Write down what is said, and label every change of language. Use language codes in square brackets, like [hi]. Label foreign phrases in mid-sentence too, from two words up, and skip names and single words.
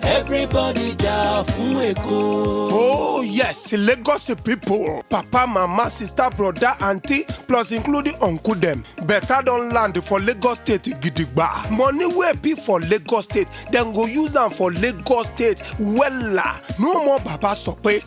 [yo] everybody jà fún Èkó. [pcm] Oh yes, Lagos people, papa, mama, sister, brother, auntie, plus including uncle them. Better don land for Lagos State gidigba. Money wey be for Lagos State, then go use am for Lagos State. Wella, no more baba sope.